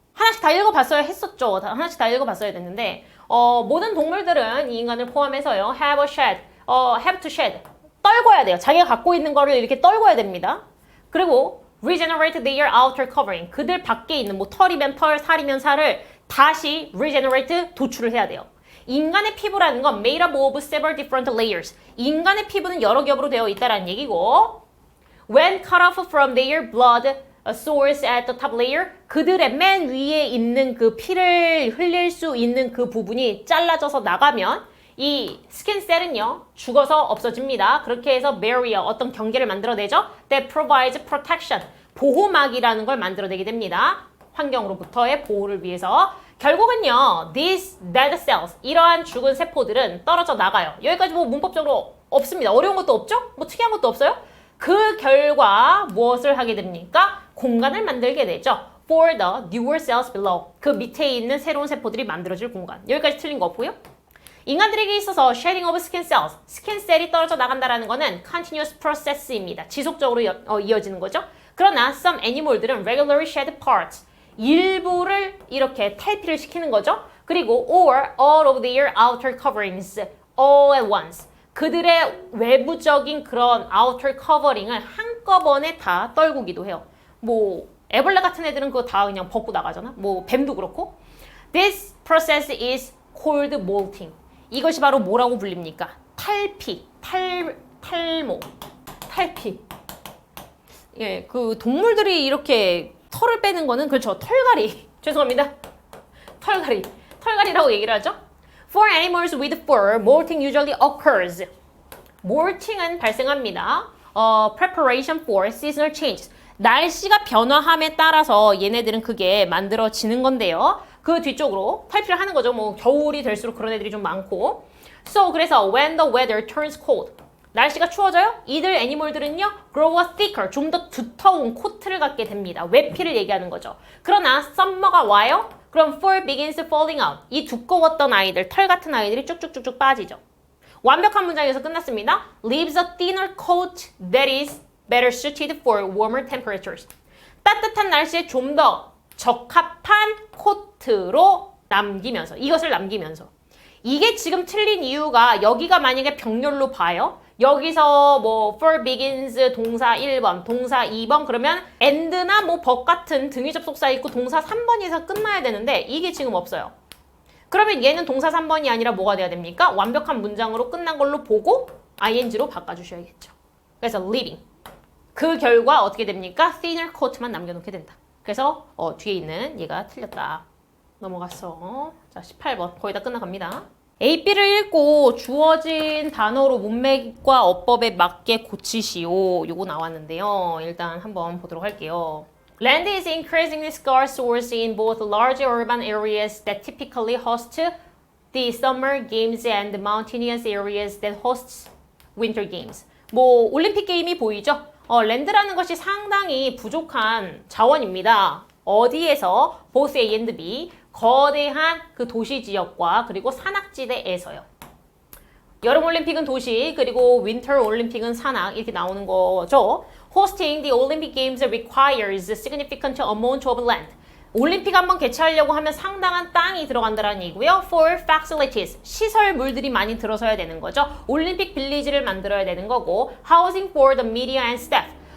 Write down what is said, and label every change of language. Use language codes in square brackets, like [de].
[ko] 하나씩 다 읽어봤어야 했었죠. 하나씩 다 읽어봤어야 됐는데 모든 동물들은 이 인간을 포함해서요. [en] have to shed. [ko] 떨궈야 돼요. 자기가 갖고 있는 거를 이렇게 떨궈야 됩니다. 그리고 [en] regenerate their outer covering. [ko] 그들 밖에 있는 뭐 털이면 털, 살이면 살을 다시 regenerate, 도출을 해야 돼요. 인간의 피부라는 건 [en] made up of several different layers. [ko] 인간의 피부는 여러 겹으로 되어 있다라는 얘기고 [en] when cut off from their blood source at the top layer [ko] 그들의 맨 위에 있는 그 피를 흘릴 수 있는 그 부분이 잘라져서 나가면 이 스킨셀은요 죽어서 없어집니다. 그렇게 해서 barrier 어떤 경계를 만들어내죠. [en] That provides protection [ko] 보호막이라는 걸 만들어내게 됩니다. 환경으로부터의 보호를 위해서 결국은요 [en] these dead cells [ko] 이러한 죽은 세포들은 떨어져 나가요. 여기까지 뭐 문법적으로 없습니다. 어려운 것도 없죠? 뭐 특이한 것도 없어요? 그 결과 무엇을 하게 됩니까? 공간을 만들게 되죠. [en] For the newer cells below [ko] 그 밑에 있는 새로운 세포들이 만들어질 공간. 여기까지 틀린 거 없고요. 인간들에게 있어서 [en] shedding of skin cells, [ko] 스킨셀이 떨어져 나간다라는 거는 continuous process입니다. 지속적으로 이어지는 거죠. 그러나 some animal들은 [en] regularly shed parts, [ko] 일부를 이렇게 탈피를 시키는 거죠. 그리고 [en] or all of their outer coverings all at once. [ko] 그들의 외부적인 그런 outer covering을 한꺼번에 다 떨구기도 해요. 뭐 애벌레 같은 애들은 그거 다 그냥 벗고 나가잖아. 뭐 뱀도 그렇고. [en] This process is called molting. [ko] 이것이 바로 뭐라고 불립니까? 탈피, 탈모, 탈피. 예, 그 동물들이 이렇게 털을 빼는 거는 그렇죠. 털갈이. 죄송합니다. 털갈이라고 얘기를 하죠. [en] For animals with fur, molting usually occurs. [ko] molting은 발생합니다. [en] Preparation for seasonal changes. [ko] 날씨가 변화함에 따라서 얘네들은 그게 만들어지는 건데요. 그 뒤쪽으로 탈피를 하는 거죠. 뭐 겨울이 될수록 그런 애들이 좀 많고. [en] So [ko] 그래서 [en] when the weather turns cold. [ko] 날씨가 추워져요? 이들 애니멀들은요. [en] grow a thicker, [ko] 좀 더 두터운 코트를 갖게 됩니다. 외피를 얘기하는 거죠. 그러나 summer가 와요? [en] 그럼 fur begins falling out. [ko] 이 두꺼웠던 아이들, 털 같은 아이들이 쭉쭉쭉쭉 빠지죠. 완벽한 문장에서 끝났습니다. [en] Leaves a thinner coat that is better suited for warmer temperatures. [ko] 따뜻한 날씨에 좀 더 적합한 코트로 남기면서, 이것을 남기면서. 이게 지금 틀린 이유가 여기가 만약에 병렬로 봐요. 여기서 뭐 for begins 동사 1번, 동사 2번 그러면 and나 뭐 but 같은 등위 접속사 있고 동사 3번에서 끝나야 되는데 이게 지금 없어요. 그러면 얘는 동사 3번이 아니라 뭐가 돼야 됩니까? 완벽한 문장으로 끝난 걸로 보고 ing로 바꿔주셔야겠죠. 그래서 leaving. 그 결과 어떻게 됩니까? thinner coat만 남겨놓게 된다. 그래서 뒤에 있는 얘가 틀렸다. 넘어갔어. 자, 18번. 거의 다 끝나갑니다. A, B를 읽고 주어진 단어로 문맥과 어법에 맞게 고치시오. 요거 나왔는데요. 일단 한번 보도록 할게요. [en] Land is increasingly scarce source in both large urban areas that typically host the summer games and the mountainous areas that hosts winter games. [ko] 뭐 올림픽 게임이 보이죠? 랜드라는 것이 상당히 부족한 자원입니다. 어디에서? [en] both A and B. [ko] 거대한 그 도시 지역과 그리고 산악지대에서요. 여름 올림픽은 도시, 그리고 윈터 올림픽은 산악 이렇게 나오는 거죠. [en] Hosting the Olympic Games requires a significant amount of land. [ko] 올림픽 한번 개최하려고 하면 상당한 땅이 들어간다는 얘기고요. [en] For facilities, [ko] 시설물들이 많이 들어서야 되는 거죠. 올림픽 빌리지를 만들어야 되는 거고, [en] housing for the media and staff.